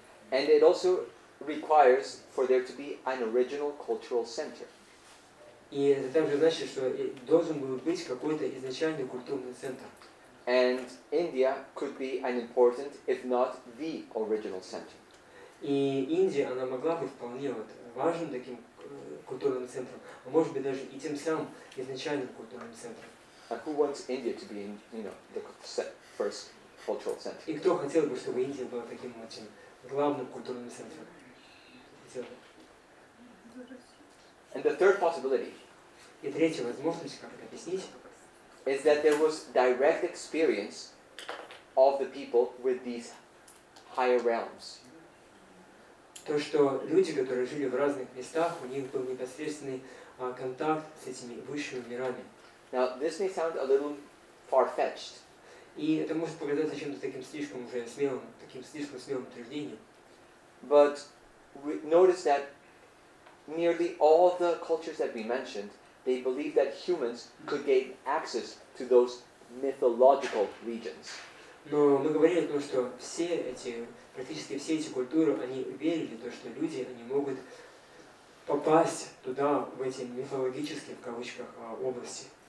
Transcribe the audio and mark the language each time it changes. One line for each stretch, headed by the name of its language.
English: And it also requires for there to be an original cultural center.
Russian: И это также значит, что должен был быть какой-то изначальный культурный центр.
English: And India could be an important, if not the original center.
Russian: И Индия, она могла быть вполне вот важным таким культурным центром, а может быть даже и тем самым изначальным культурным центром.
English: And who wants India to be, the first cultural center?
Russian: И кто хотел бы, чтобы Индия была таким вот главным культурным центром?
English: And the third possibility
Russian: И третья возможность, как это объяснить,
English: is that there was direct experience of the people with these higher realms.
Russian: то, что люди, которые жили в разных местах, у них был непосредственный контакт с этими высшими мирами.
English: Now, this may sound a little far-fetched.
Russian: И это может показаться чем-то таким слишком смелым утверждением.
English: But we notice that nearly all the cultures that we mentioned, they believe that humans could gain access to those mythological regions.
Russian: Но мы говорили о том, что практически все эти культуры, они верили в то, что люди, они могут попасть туда, в эти мифологические, в кавычках, области.